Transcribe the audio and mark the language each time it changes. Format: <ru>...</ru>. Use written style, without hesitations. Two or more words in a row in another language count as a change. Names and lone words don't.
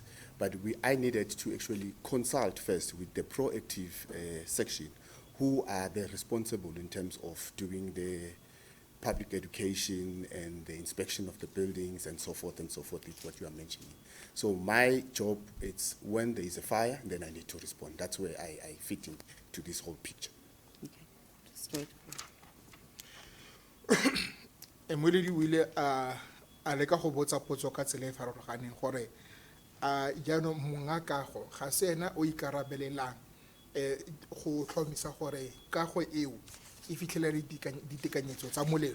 <en>But I needed to actually consult first with the proactive section, who are the responsible in terms of doing the public education and the inspection of the buildings and so forth, is what you are mentioning. So my job, it's when there is a fire, then I need to respond. That's where I fit into this whole picture. Okay, just wait.</en> <tn>Emoledi o ile a leka go botsa potso ka tsela e farologaneng gore jaanong monga kago ga se ena o ikarabelelang go tlhomisa gore kago eo e fitlhela ditekanyetso tsa molelo.</tn>